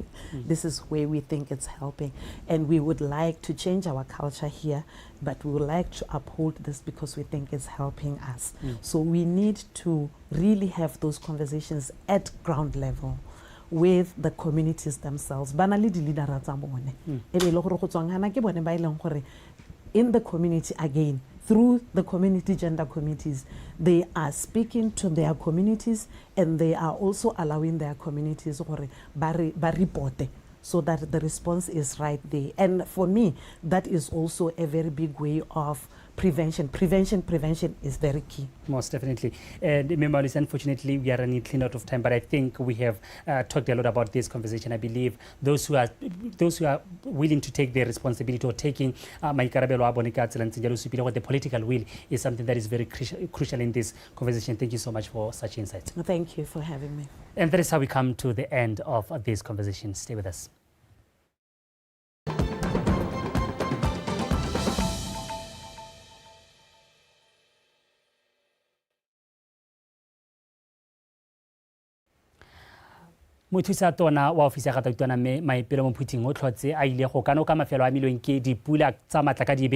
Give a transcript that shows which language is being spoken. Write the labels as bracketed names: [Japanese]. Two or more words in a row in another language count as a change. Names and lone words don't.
[English] This is where we think it's helping, and we would like to change our culture here, but we would like to uphold this because we think it's helping us. So we need to really have those conversations at ground level with the communities themselves. [Tswana] Ba na le di-leadera tsa bone e be e le gore go tswang gana ke bone ba e leng gore [English] in the community again through the community gender committees, they are speaking to their communities and they are also allowing their communities [Tswana] gore ba reporte [English] so that the response is right there. And for me, that is also a very big way of prevention. Prevention is very key. Most definitely. And Moalusi, unfortunately, we are running clean out of time, but I think we have talked a lot about this conversation. I believe those who are willing to take their responsibility or taking the political will is something that is very crucial in this conversation. Thank you so much for such insights. Thank you for having me. And that is how we come to the end of this conversation. Stay with us. [Tswana] Mothusa tona wa ofisi ya Gatatona Maipelo mo Phuthing o tlhotse a ile go kanoka mafelo a milweng ke dipula tsa matlakadibe